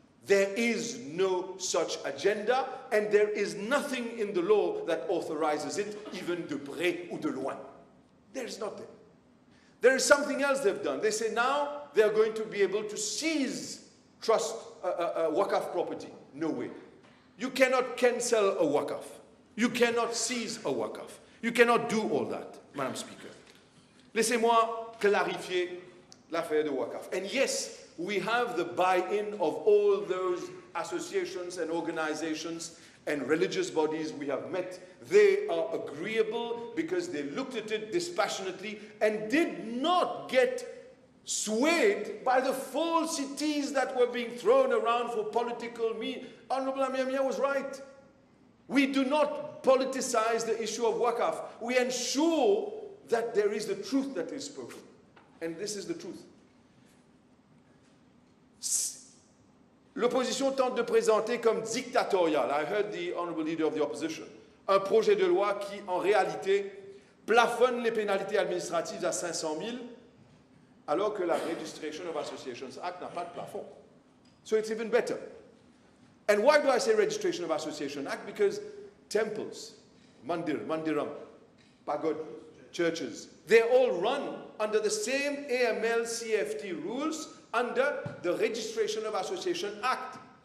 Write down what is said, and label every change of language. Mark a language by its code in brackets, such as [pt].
[en] There is no such agenda, and there is nothing in the law that authorizes it, even [fr] de près ou de loin. [en] There is nothing. There is something else they've done. They say now they are going to be able to seize Waqf property. No way. You cannot cancel a Waqf. You cannot seize a Waqf. You cannot do all that, Madam Speaker. [fr] Laissez-moi clarifier l'affaire de Waqf. [en] And yes, we have the buy-in of all those associations and organizations and religious bodies we have met. They are agreeable because they looked at it dispassionately and did not get swayed by the falsities that were being thrown around for political means. Honorable Amir Mia was right. We do not politicize the issue of Waqf. We ensure that there is the truth that is spoken. And this is the truth. [fr] L'opposition tente de présenter comme dictatorial, [en] I heard the honorable leader of the opposition, [fr] un projet de loi qui, en réalité, plafonne les pénalités administratives à 500 000, alors que la Registration of Associations Act n'a pas de plafond. [en] So it's even better. And why do I say Registration of Association Act? Because temples, mandiram, pagod, churches, they're all run under the same AML-CFT rules under the Registration of Association Act.